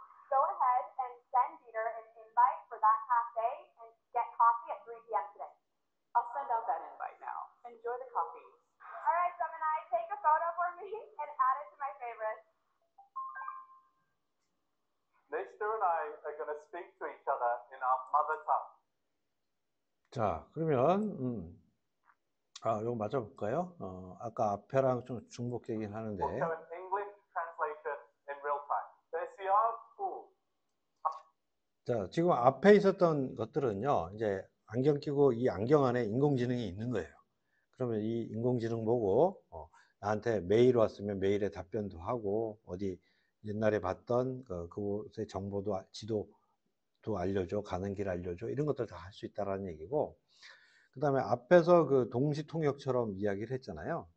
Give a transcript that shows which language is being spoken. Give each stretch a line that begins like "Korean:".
English: Go ahead and send Dieter an invite for that cafe and get coffee at 3 p.m. today. I'll send out that invite now. Enjoy the coffee. All right, Gemini, take a photo for me and add it to my favorites. Nesta and I are going to speak to each other in our mother tongue.
Korean: 자, 그러면 이거 맞아볼까요? 아까 앞에랑 좀 중복되긴 하는데.
English: We'll show an English translation in real time.
Korean: 대시아부. 자, 지금 앞에 있었던 것들은요, 이제 안경 끼고 이 안경 안에 인공지능이 있는 거예요. 그러면 이 인공지능 보고 나한테 메일 왔으면 메일에 답변도 하고, 어디 옛날에 봤던 그곳의 정보도, 지도도 알려줘, 가는 길 알려줘, 이런 것들 다 할 수 있다라는 얘기고, 그 다음에 앞에서 그 동시통역처럼 이야기를 했잖아요.